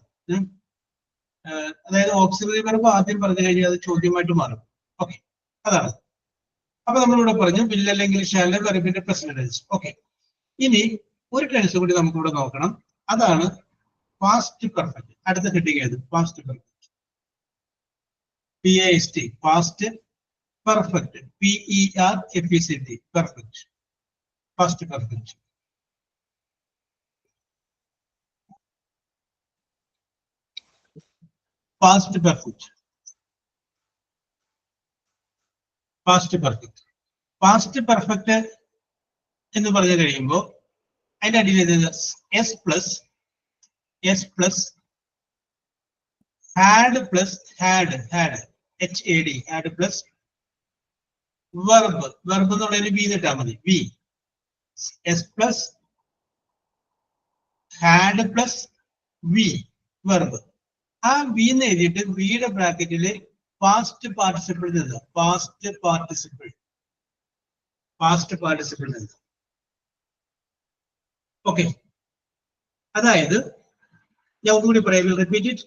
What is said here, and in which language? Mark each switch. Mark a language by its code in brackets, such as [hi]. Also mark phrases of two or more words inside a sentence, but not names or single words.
[ml] അതായത് [en] auxiliary verb [ml] ആദ്യം പറഞ്ഞു കഴിഞ്ഞാൽ അത് ചോദ്യമായിട്ട് മാറും. ഓക്കെ, അതാണ്. അപ്പൊ നമ്മളിവിടെ പറഞ്ഞു വിൽ അല്ലെങ്കിൽ ഷാൽ വെർബിന്റെ [en] present tense. [ml] ഓക്കെ, ഇനി ഒരു ടെൻസ് കൂടി നമുക്കിവിടെ നോക്കണം, അതാണ് [en] past perfect. [ml] അടുത്ത ഹെഡിങ് ഏത്? [en] past perfect. PAST, past perfect. PERFECT, perfect. Past perfect. Past perfect. Past perfect. Past perfect [ml] എന്ന് പറഞ്ഞു കഴിയുമ്പോൾ അതിന്റെ അടിയിൽ [en] S plus had plus had HAD plus verb [ml] എന്നുള്ളതിന് ബി ഇട്ടാൽ മതി. [en] ബി S plus had plus V verb. [ml] ആ ബി എന്ന് എഴുതിയിട്ട് ബിയുടെ ബ്രാക്കറ്റില് [en] past participle [ml] നിന്ന് [en] past participle [ml] നിന്ന്. ഓക്കെ, അതായത് ഞാൻ ഒന്നുകൂടി പറയാം, [en] repeat it.